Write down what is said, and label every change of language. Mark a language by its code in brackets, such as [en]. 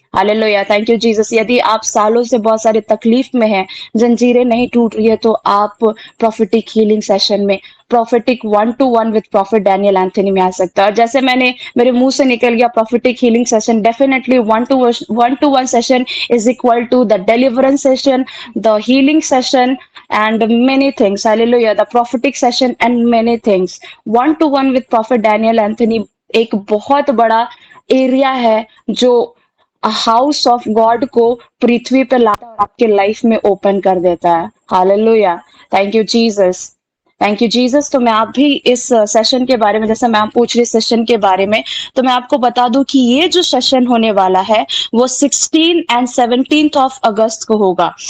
[hi] Hallelujah, [en] Thank you Jesus. [hi] यदि आप सालों से बहुत सारे तकलीफ में हैं, जंजीरें नहीं टूट रही है, तो आप प्रॉफिटिक हीलिंग सेशन में, prophetic 1 to 1 with profit Daniel Anthony में आ सकता है। और जैसे मैंने मेरे मुंह से निकल गया prophetic healing session, [en] Definitely 1 to 1 session is equal to the deliverance session, the healing session and many things. Hallelujah, the prophetic session and many things. 1 to 1 with prophet Daniel Anthony [hi] एक बहुत बड़ा एरिया है जो house of God को पृथ्वी पे लाता है और आपके लाइफ में ओपन कर देता है। [en] Hallelujah, thank you Jesus, thank you Jesus. [hi] तो मैं आप भी इस सेशन के बारे में, जैसे मैम पूछ रही सेशन के बारे में, तो मैं आपको बता दूं कि ये जो सेशन होने वाला है वो 16 and 17 ऑफ अगस्त को होगा।